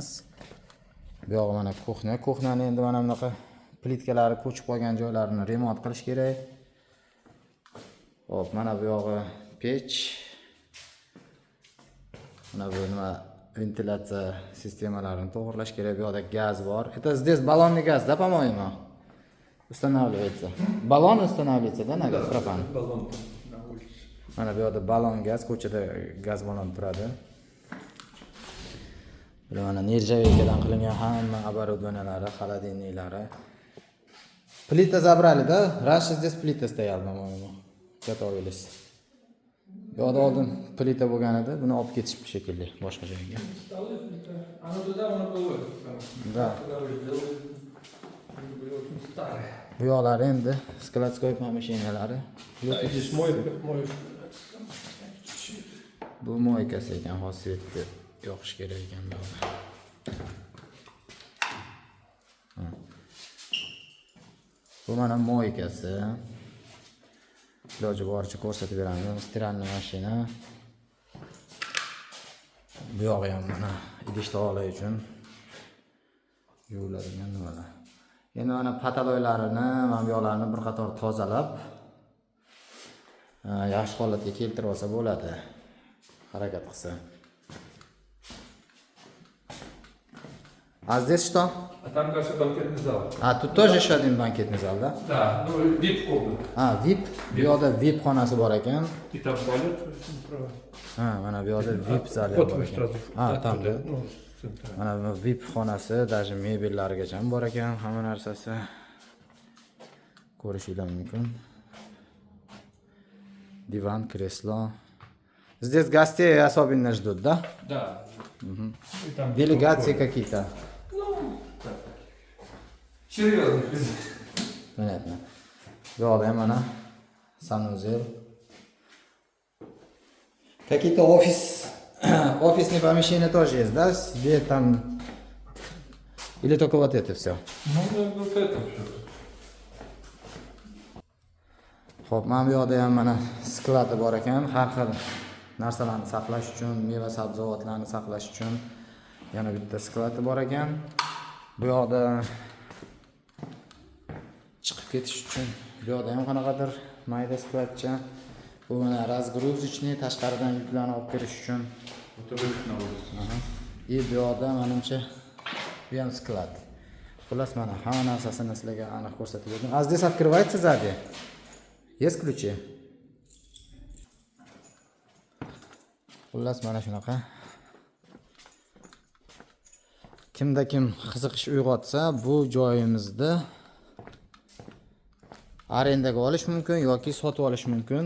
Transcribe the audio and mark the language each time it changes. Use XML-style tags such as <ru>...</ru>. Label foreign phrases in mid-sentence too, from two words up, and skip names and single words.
<uz>Bu yoq mana kuxnya. Kuxnyani endi mana bunaqa plitkalari ko'chib qolgan joylarini remont qilish kerak. Hop, mana bu yog'i pech. Mana bu nima ventilyatsiya sistemalarini to'g'irlash kerak. Bu yoqda gaz bor.</uz> <ru>Это здесь баллонный газ, да, по-моему? Устанавливается. Баллон устанавливается, да, на газ, пропан? Баллон на улице.</ru> <uz>Mana bu yoqda balon gaz, ko'chada gaz balon turadi. Bu mana nержавейкаdan qilingan hamma оборудованиялari, холодильниклari.</uz> <ru>Плита забрали, да? Раньше здесь плита стояла, по-моему. Готовились.</ru> <uz>Bu yoqda oldin plita bo'lgan edi, buni olib ketishib shekilli boshqa joyga.</uz> <ru>Оно туда, оно было. Да. Старое.</ru> <uz>Bu yoqlar endi skladskoy mashinalari.</uz> <ru>Здесь мой.</ru> <uz>Bu moykasi ekan, xosiyatga yoqish kerak ekan bu. Bu mana moykasi. Iloji boricha ko'rsatib beramiz.</uz> <ru>стиральная машина.</ru> <uz>Bu yog'i ham mana idish tovoqlar uchun yuviladigan nimalar. Endi mana pataloylarini, mana bu yoqlarni bir qator tozalab, yaxshi holatga keltirib olsa bo'ladi. Harakat qilsa.</uz> <ru>А здесь что? А там, кажется, банкетный зал. А, тут тоже еще один банкетный зал, да? Да, ну, VIP-комната. А, VIP.</ru> <uz>Bu yoqda VIP xonasi bor ekan.</uz> <ru>И там туалет, то есть, направо.</ru> <uz>Ha, mana bu yoqda VIP zali</uz> <ru>Вход</ru> <uz>bor</uz> <ru>вы</ru> <uz>ekan.</uz> <ru>сразу.</ru> <uz>Ha, tam</uz> <ru>оттуда, ну, с центра.</ru> <uz>mana bu VIP xonasi, даже mebellarigacha ham bor ekan, hamma narsasi. Ko'rishinglar mumkin. Divan,</uz> <ru>кресло. Здесь гостей особенно ждут, да? Да. И там Делегации туалет. какие-то. Ну, так. Серьезно. Понятно.</ru> <uz>Bu yoqda ham mana sanuzel.</uz> <ru>Какие-то офисные помещения тоже есть, да? Где там... Или только вот это все? Ну, да, вот это все.</ru> <uz>Xo'p, mana bu yoqda ham mana skladi bor ekan. Har xil narsalarni saqlash uchun, meva sabzavotlarni saqlash uchun yana bitta skladi bor ekan. Bu yoqda chiqib ketish uchun bu yoqda ham qanaqadir mayda skladcha. Bu mana razgruzichniy, tashqaridan yuklarni olib kirish uchun.</uz> <ru>Это выход на улицу.</ru> <uz>И bu yoqda menimcha bu ham sklad. Xullas mana hamma narsasini sizlarga aniq ko'rsatib berdim.</uz> <ru>А здесь открывается сзади? Есть ключи?</ru> <uz>Xullas mana shunaqa. Kimda kim qiziqish uyg'otsa, bu joyimizni arendaga olish mumkin yoki sotib olish mumkin.</uz>